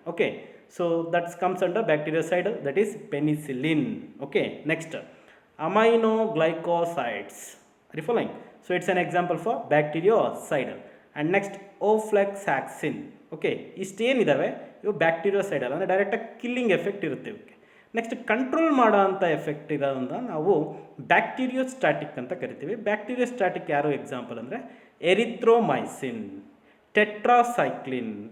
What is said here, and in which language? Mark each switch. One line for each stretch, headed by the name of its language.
English: Okay, so that's comes under bactericidal, that is penicillin. Okay, next aminoglycosides. Are you following? So it's an example for bacteriocidal. And next ofloxacin.
Kannada: Okay, ಇಷ್ಟೇನಿದ್ದಾವೆ ಇವು ಬ್ಯಾಕ್ಟೀರಿಯೋಸೈಡಲ್ ಅಂದರೆ ಡೈರೆಕ್ಟಾಗಿ killing effect ಇರುತ್ತೆ ಇವಕ್ಕೆ. Next control ಮಾಡೋ ಅಂಥ effect ಇರೋದನ್ನ ನಾವು ಬ್ಯಾಕ್ಟೀರಿಯೋಸ್ಟಾಟಿಕ್ ಅಂತ ಕರಿತೀವಿ. ಬ್ಯಾಕ್ಟೀರಿಯೋಸ್ಟಾಟಿಕ್ ಯಾರು ಎಕ್ಸಾಂಪಲ್ ಅಂದರೆ ಎರಿಥ್ರೋಮೈಸಿನ್, ಟೆಟ್ರಾಸೈಕ್ಲಿನ್.